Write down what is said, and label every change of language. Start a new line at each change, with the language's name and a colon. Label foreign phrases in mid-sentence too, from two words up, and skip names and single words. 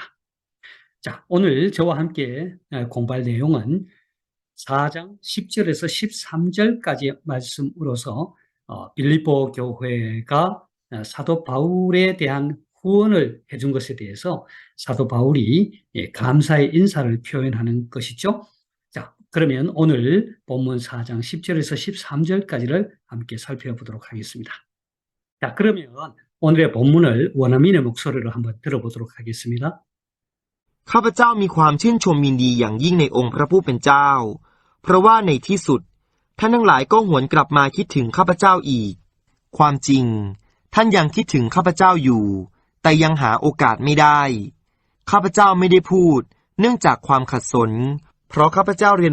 Korean: 자, 오늘 저와 함께 공부할 내용은 4장 10절에서 13절까지 말씀으로서 빌립보 교회가 사도 바울에 대한 후원을 해준 것에 대해서 사도 바울이 감사의 인사를 표현하는 것이죠. 자, 그러면 오늘 본문 4장 10절에서 13절까지를 함께 살펴보도록 하겠습니다. 자, 그러면 오늘의 본문을 원어민의 목소리로 한번 들어보도록 하겠습니다.
Thai: ข้าพเจ้ามีความชื่นชมยินดีอย่างยิ่งในองค์พระผู้เป็นเจ้าเพราะว่าในที่สุดท่านทั้งหลายก็หวนกลับมาคิดถึงข้าพเจ้าอีกความจริงท่านยัง คิดถึงข้าพเจ้าอยู่แต่ยังหาโอกาสไม่ได้ข้าพเจ้าไม่ได้พูดเนื่องจากความขัดสนเพราะข้าพเจ้าเรียน